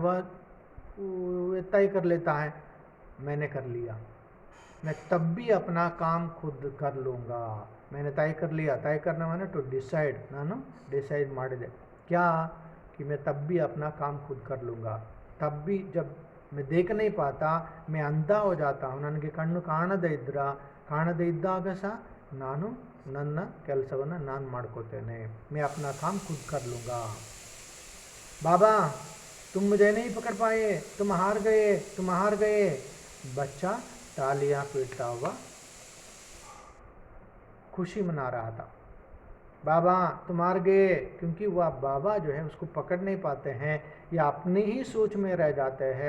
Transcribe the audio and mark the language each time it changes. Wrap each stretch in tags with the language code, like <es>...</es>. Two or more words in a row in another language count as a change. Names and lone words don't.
<hi>वह तय कर लेता है, मैंने कर लिया, मैं तब भी अपना काम खुद कर लूँगा। मैंने तय कर लिया, तय करना माने</hi> <en>to decide, decide</en> <hi>ಮಾಡಿದೆ क्या, कि मैं तब भी अपना काम खुद कर लूँगा। तब भी जब मैं देख नहीं पाता, मैं अंधा हो जाता हूँ,</hi> <kn>ನನಗೆ ಕಣ್ಣು ಕಾಣದೇ ಇದ್ದಾಗ ಸಹ ನಾನು ನನ್ನ ಕೆಲಸವನ್ನು ನಾನು ಮಾಡ್ಕೋತೇನೆ,</kn> <hi>मैं अपना काम खुद कर लूँगा। बाबा तुम मुझे नहीं पकड़ पाए, तुम हार गए। बच्चा तालियां पीटता हुआ खुशी मना रहा था। बाबा तुम हार गए, क्योंकि वह बाबा जो है उसको पकड़ नहीं पाते हैं, या अपनी ही सोच में रह जाते हैं।</hi>